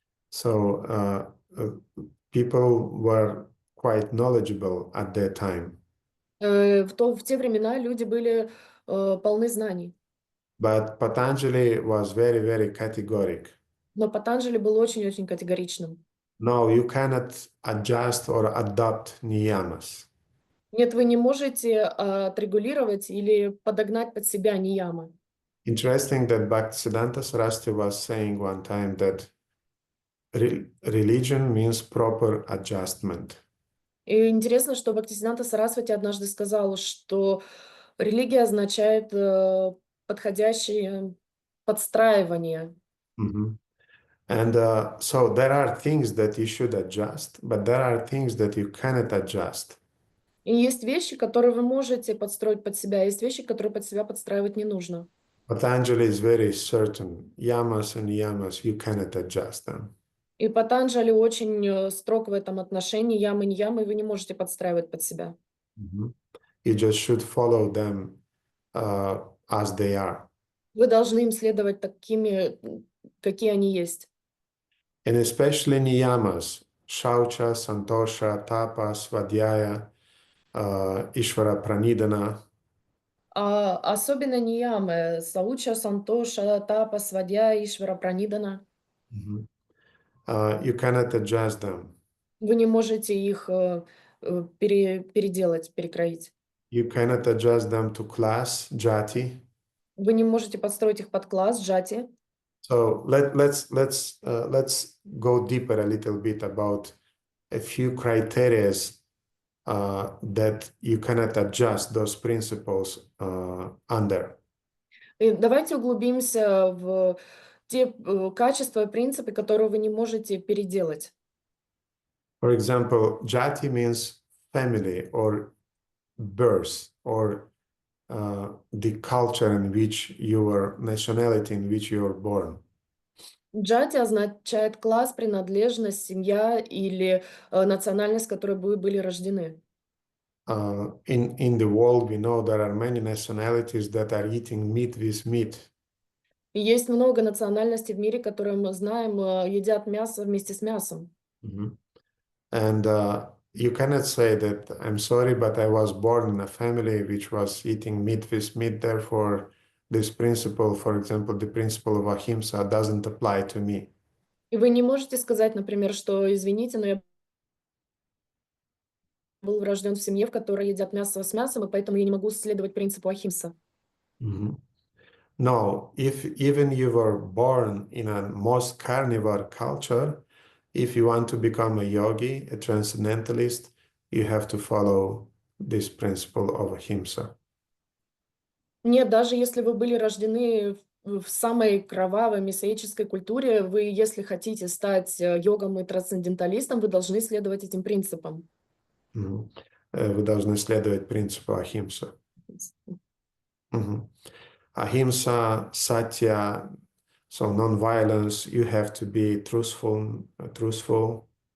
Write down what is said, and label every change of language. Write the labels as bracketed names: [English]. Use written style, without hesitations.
[English] So people were quite knowledgeable at that time. [Russian] В те времена люди были полны знаний. [English] But Patanjali was very, very categoric. [Russian] Но Патанджали был очень-очень категоричным. [English] No, you cannot adjust or adopt niyamas. [Russian] Нет, вы не можете отрегулировать или подогнать под себя ниямы. [English] Interesting that Bhaktisiddhanta Saraswati was saying one time that religion means proper adjustment. [Russian] И интересно, что Бхактисиддханта Сарасвати однажды сказал, что религия означает подходящее подстраивание. [English] And so there are things that you should adjust, but there are things that you cannot adjust. [Russian] И есть вещи, которые вы можете подстроить под себя, есть вещи, которые под себя подстраивать не нужно. [English] Patanjali is very certain. Yamas and niyamas, you cannot adjust them. [Russian] И Патанджали очень строг в этом отношении. Ямы, не ямы, вы не можете подстраивать под себя. [English] You just should follow them as they are. [Russian] Вы должны им следовать такими, какие они есть. [English] And especially niyamas, shaucha, santosha, tapa, svadhyaya, ishvara pranidhana. [Russian] Особенно ниямы, сауча, сантоша, тапа, свадья, ишвара, пранидана. [English] You cannot adjust them. [Russian] Вы не можете их переделать, перекроить. [English] You cannot adjust them to class, jati. [Russian] Вы не можете подстроить их под класс, джати. [English] So let's go deeper a little bit about a few criteria that you cannot adjust those principles under. [Russian] И давайте углубимся в те качества и принципы, которые вы не можете переделать. [English] For example, jati means family or birth or the culture in which you were, nationality in which you were born. [Russian] Джати означает класс, принадлежность, семья или национальность, в которой вы были рождены. [English] In the world, we know there are many nationalities that are eating meat with meat. [Russian] И есть много национальностей в мире, которые мы знаем, едят мясо вместе с мясом. [English] And you cannot say that, I'm sorry, but I was born in a family which was eating meat with meat, therefore this principle, for example, the principle of ahimsa doesn't apply to me. [Russian] И вы не можете сказать, например, что, извините, но я был рожден в семье, в которой едят мясо с мясом, и поэтому я не могу следовать принципу ахимса. [English] No, if even you were born in a most carnivore culture, if you want to become a yogi, a transcendentalist, you have to follow this principle of ahimsa. [Russian] Нет, даже если вы были рождены в самой кровавой мессианической культуре, вы, если хотите стать йогом и трансценденталистом, вы должны следовать этим принципам. Мгм. Вы должны следовать принципу ahimsa. Мгм. [English] Ahimsa, satya, so non-violence, you have to be truthful.